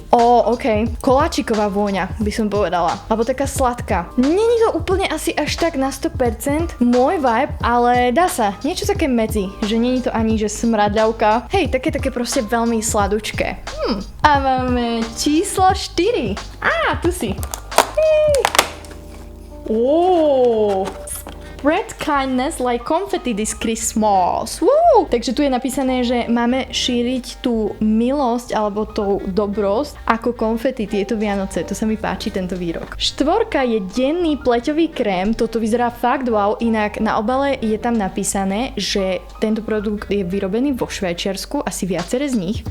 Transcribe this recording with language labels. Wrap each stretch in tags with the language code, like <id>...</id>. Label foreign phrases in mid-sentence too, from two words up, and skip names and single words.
<sk>Koláčiková vôňa by som povedala. Alebo taká sladká. Není to úplne asi až tak na 100% môj vibe, ale dá sa. Niečo také medzi. Že není to ani, že smradľavka. Také proste veľmi sladučké. A máme číslo 4. Tu si.</sk> <en>Spread kindness like confetti this Christmas.</en> <sk>Takže tu je napísané, že máme šíriť tú milosť alebo tú dobrosť ako konfety tieto Vianoce. To sa mi páči, tento výrok. Štvorka je denný pleťový krém. Toto vyzerá fakt wow. Inak na obale je tam napísané, že tento produkt je vyrobený vo Švajčiarsku, asi viacere z nich.</sk>